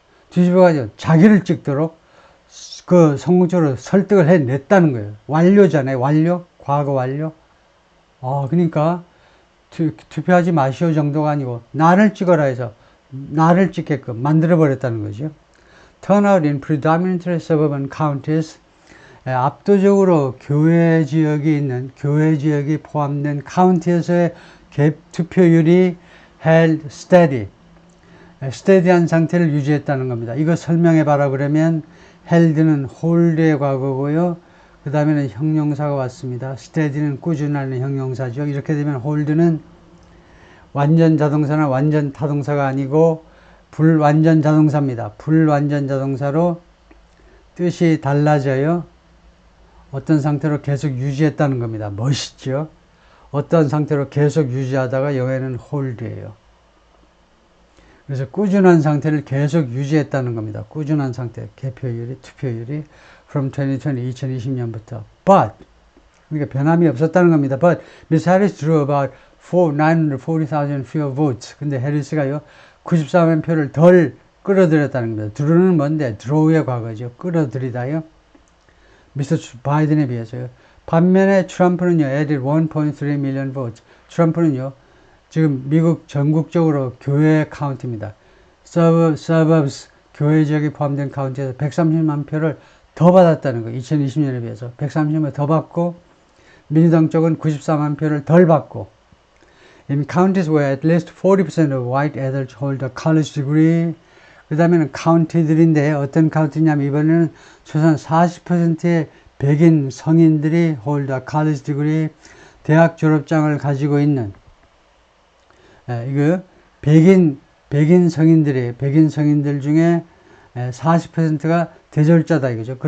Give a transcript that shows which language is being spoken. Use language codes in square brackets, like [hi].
[ko] 뒤집어가지고 자기를 찍도록 그 성공적으로 설득을 해냈다는 거예요. 완료잖아요. 완료? 과거 완료? 그러니까 투표하지 마시오 정도가 아니고 나를 찍어라 해서 나를 찍게끔 만들어버렸다는 거죠. [en] Turnout in predominantly suburban counties. [ko] 압도적으로 교회 지역이 포함된 카운티에서의 투표율이 [en] held steady. [ko] steady한 상태를 유지했다는 겁니다. 이거 설명해 봐라 그러면 held는 hold의 과거고요. 그 다음에는 형용사가 왔습니다. steady는 꾸준하는 형용사죠. 이렇게 되면 hold는 완전 자동사나 완전 타동사가 아니고 불완전 자동사입니다. 불완전 자동사로 뜻이 달라져요. 어떤 상태로 계속 유지했다는 겁니다. 멋있죠? 어떤 상태로 계속 유지하다가 영어에는 hold예요. 그래서 꾸준한 상태를 계속 유지했다는 겁니다. 꾸준한 상태, 개표율이, 투표율이 from 2020년부터. But 그러니까 변함이 없었다는 겁니다. [en] But Miss Harris drew about 940,000 fewer votes. [ko] 근데 해리스가요 94만 표를 덜 끌어들였다는 겁니다. drew는 뭔데? draw의 과거죠. 끌어들이다요. 미스터 바이든에 비해서요. 반면에 트럼프는요, [en] added 1.3 million votes. [ko] 트럼프는요, 지금 미국 전국적으로 교회 카운트입니다. suburbs, 교회 지역이 포함된 카운트에서 130만 표를 더 받았다는 거예요. 2020년에 비해서. 130만 더 받고, 민주당 쪽은 94만 표를 덜 받고, [en] in counties where at least 40% of white adults hold a college degree, [ko] 그 다음에는 카운티들인데 어떤 카운티냐면 이번에는 최소한 40%의 백인 성인들이 [en] hold a college degree, [ko] 대학 졸업장을 가지고 있는 이거 백인 성인들 중에 40%가 대졸자다 이거죠.